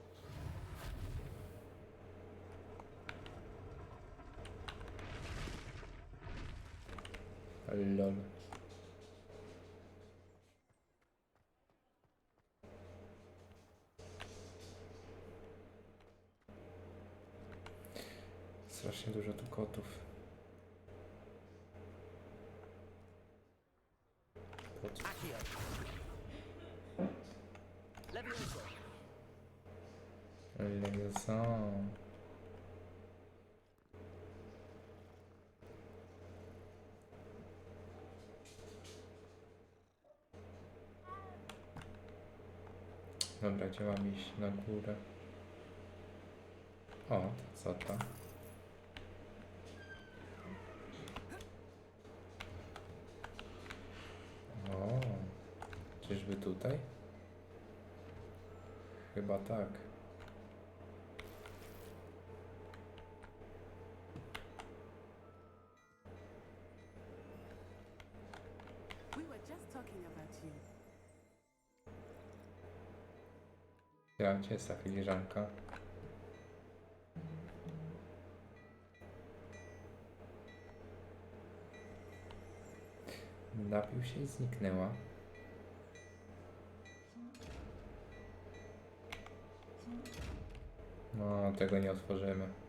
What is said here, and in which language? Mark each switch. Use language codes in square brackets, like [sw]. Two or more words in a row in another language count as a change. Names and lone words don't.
[pl] Lol. Strasznie dużo tu kotów. Accio. Levioso. Levioso. Dobra, gdzie mam iść? Na górę. O, to co to? O, czyżby tutaj? Chyba tak. [en] We were just talking about you. [pl] Ja, gdzie jest ta filiżanka? Napił się i zniknęła. No, tego nie otworzymy.